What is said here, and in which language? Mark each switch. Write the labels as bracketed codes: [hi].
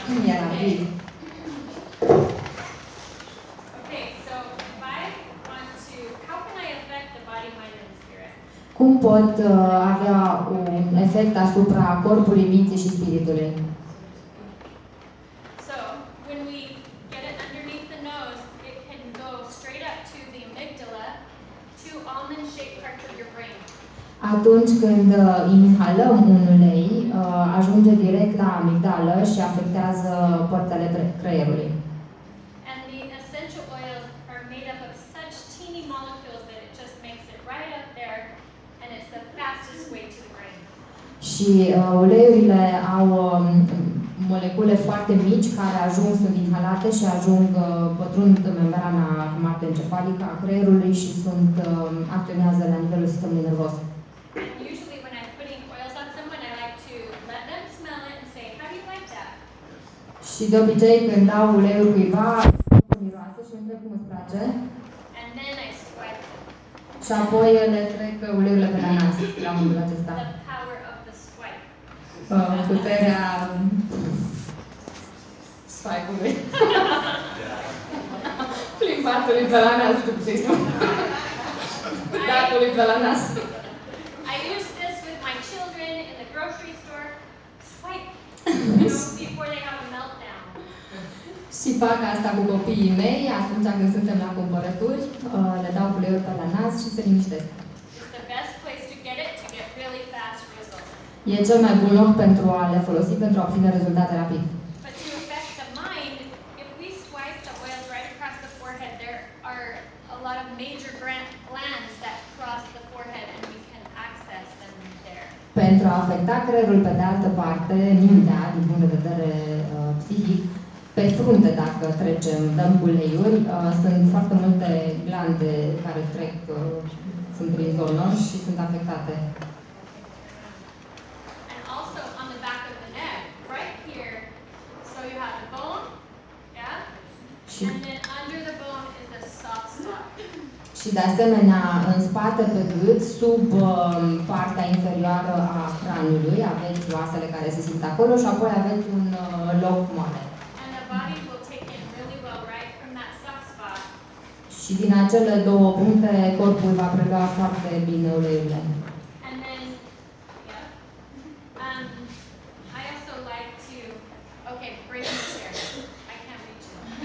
[ro] E rapid. [en] Okay, so if I want to, how can I affect the body, mind, and spirit? [ro] Cum pot avea un efect asupra corpului, minții și spiritului? [en] So when we get it underneath the nose, it can go straight up to the amygdala, two almond-shaped parts of your brain. [ro] Atunci când inhalăm un ulei, ajunge direct la amigdală și afectează părțile creierului. [en] And the essential oils are made up of such teeny molecules that it just makes it right up there, and it's the fastest way to the brain. [ro] Și uleiurile au molecule foarte mici care sunt inhalate și pătrund membrana hematoencefalică a creierului și acționează la nivelul sistemului nervos. [en] And usually when I'm putting oils on someone, I like to let them smell it and say, how do you like that? [ro] Și de obicei când dau uleiul cuiva, miroase și întreb cum îți place. [en] And then I swipe them. [ro] Și apoi le trec uleiurile pe la nas, la modul acesta. [en] The power of the swipe. [ro] Puterea swipe-ului. Plimbatului pe la nas, cum să-i spun. Datului pe la nas. [en] I use this with my children in the grocery store. Swipe, before they have a meltdown. [ro] Și fac asta cu copiii mei atunci când suntem la cumpărături, le dau uleiul pe la nas și se liniștesc. [en] It's the best place to get it to get really fast results. [ro] E cel mai bun loc pentru a le folosi pentru a obține rezultate rapid. [en] But to affect the mind, if we swipe the oils right across the forehead, there are a lot of major glands that cross the forehead and we can access them there. [ro] Pentru a afecta creierul, pe de altă parte, mintea, din punct de vedere psihic, pe frunte, dacă dăm uleiuri, sunt foarte multe glande care trec, sunt prin zonă și sunt afectate. [en] And also on the back of the neck, right here, so you have the bone, yeah? And then under the bone is a soft spot. [ro] Și de asemenea, în spate pe gât, sub partea inferioară a craniului, aveți oasele care se simt acolo și apoi aveți un loc moale. [en] And the body will take in really well right from that soft spot. [ro] Și din acele două puncte, corpul va prelua foarte bine uleiurile. [en] And then, yeah. I also like to, okay, bring the chair. I can't reach it.